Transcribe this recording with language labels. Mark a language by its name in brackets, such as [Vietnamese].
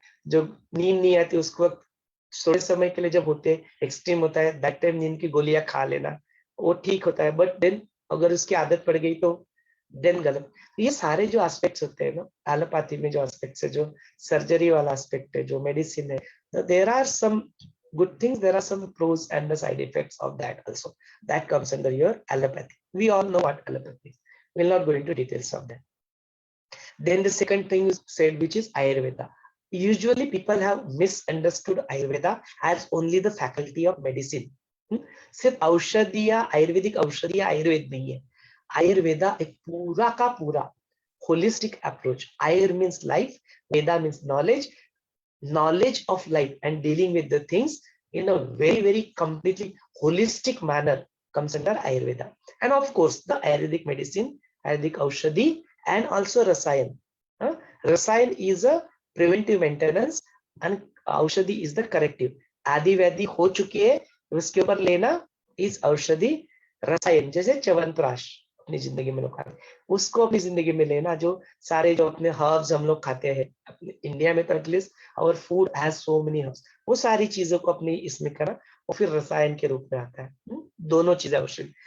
[Hindi] जो नींद नहीं आती उसको थोड़े समय के लिए जब होते एक्सट्रीम होता है, दैट टाइम नींद की गोलियां खा लेना, वो ठीक होता है, बट देन अगर उसकी आदत पड़ गई तो देन गलत। ये सारे जो एस्पेक्ट्स होते हैं ना एलोपैथी में, जो एस्पेक्ट्स है, जो सर्जरी वाला एस्पेक्ट है, जो मेडिसिन है, [English] There are some good things, there are some pros and the side effects of that also, that comes under your allopathy. We all know what allopathy is, we'll not go into details of that. Then the second thing is said, which is Ayurveda. Usually people have misunderstood Ayurveda as only the faculty of medicine. [Hindi] सिर्फ औषधिया, आयुर्वेदिक औषधिया आयुर्वेद नहीं है, आयुर्वेदा एक पूरा का पूरा holistic approach. [English] Ayur means life, veda means knowledge, knowledge of life and dealing with the things in a very completely holistic manner comes under Ayurveda. And of course the Ayurvedic medicine, Ayurvedic Aushadhi, and also Rasayan. Rasayan is a preventive maintenance and Aushadhi is the corrective. [Hindi] आदि व्याधि हो चुकी है उसके ऊपर लेना इस औषधि। रसायन जैसे च्यवनप्राश अपनी जिंदगी में लोग खाते हैं, उसको अपनी जिंदगी में लेना। जो सारे जो अपने हर्ब्स हम लोग खाते हैं अपने इंडिया में, तो [English] at least our food has so many herbs, [Hindi] वो सारी चीजों को अपनी इसमें करा और फिर रसायन के रूप में आता है। दोनों चीजें आवश्यक।